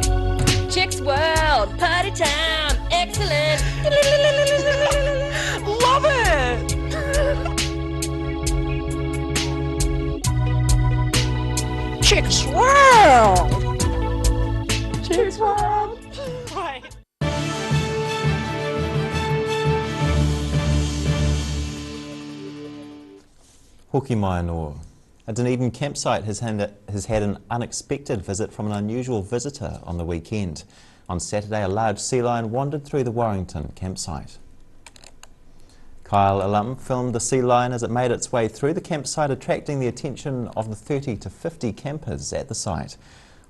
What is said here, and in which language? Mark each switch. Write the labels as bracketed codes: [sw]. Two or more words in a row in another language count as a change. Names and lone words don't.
[en] Chicks World, party time, excellent. Love it. Chicks World. Chicks World. Right. [mi] Hoki mai anō. [en] A Dunedin campsite has had an unexpected visit from an unusual visitor on the weekend. On Saturday, a large sea lion wandered through the Warrington campsite. Kyle Alum filmed the sea lion as it made its way through the campsite, attracting the attention of the 30 to 50 campers at the site.